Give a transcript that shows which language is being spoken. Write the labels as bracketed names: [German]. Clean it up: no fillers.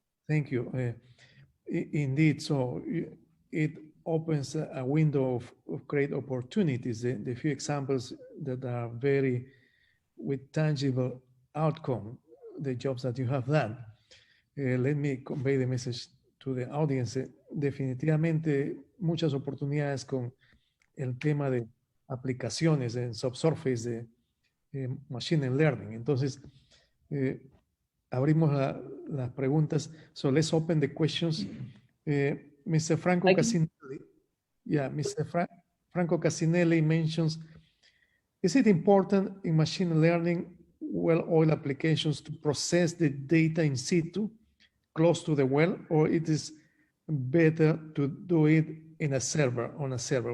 [English] Thank you. Indeed, so it opens a window of great opportunities. The few examples that are very with tangible outcome, the jobs that you have done. Let me convey the message to the audience. [Spanish] Definitivamente muchas oportunidades con el tema de aplicaciones en subsurface de machine learning. Entonces, abrimos las preguntas. [English] So let's open the questions. Mr. Franco Casinelli. Yeah, Mr. Franco Casinelli mentions, is it important in machine learning well oil applications to process the data in situ close to the well, or it is better to do it in a server, on a server?